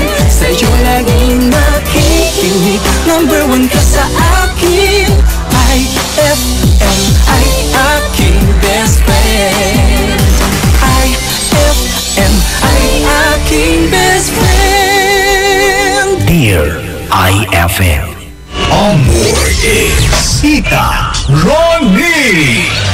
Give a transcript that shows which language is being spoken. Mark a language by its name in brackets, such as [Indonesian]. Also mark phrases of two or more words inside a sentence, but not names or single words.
[Filipino] Sa'yo laging nakikinig, [English] number one [Filipino] ka sa akin. IFM ay aking [English] best friend. [Filipino] IFM ay aking [English] best friend. [Filipino] Dear IFM. [Spanish] Amor es Tita Ronnie.